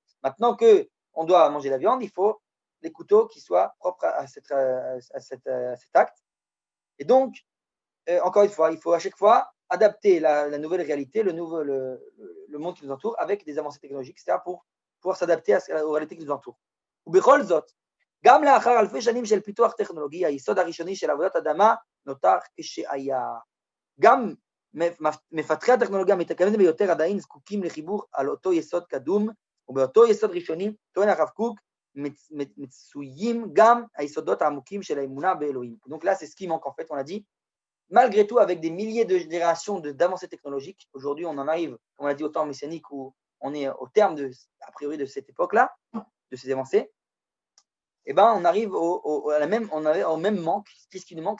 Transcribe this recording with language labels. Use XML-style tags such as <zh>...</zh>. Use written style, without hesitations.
<fr>Maintenant qu'on doit manger la viande, il faut des couteaux qui soient propres à cet acte. Et donc, encore une fois, il faut à chaque fois adapter la nouvelle réalité, le monde qui nous entoure, avec des avancées technologiques, etc., pour pouvoir s'adapter aux réalités qui nous entourent.</fr> <he>ובכל זאת, גם לאחר אלפי שנים של פיתוח טכנולוגי, היסוד הראשוני של עבודת אדמה נותר כשהיה. גם מפתחי הטכנולוגיה המתקדמת ביותר עדיין זקוקים לחיבור על אותו יסוד קדום, ובאותו יסוד ראשוני, טוען הרב קוק, מצויים גם היסודות העמוקים של האמונה באלוהים.</he> <fr>Donc là, c'est ce qui manque en fait, on l'a dit. Malgré tout, avec des milliers de générations d'avancées technologiques, aujourd'hui, on en arrive, comme on l'a dit, au temps messianique où on est au terme, a priori, de cette époque-là, de ces avancées, eh ben, on arrive au même manque. Qu'est-ce qui nous manque?</fr>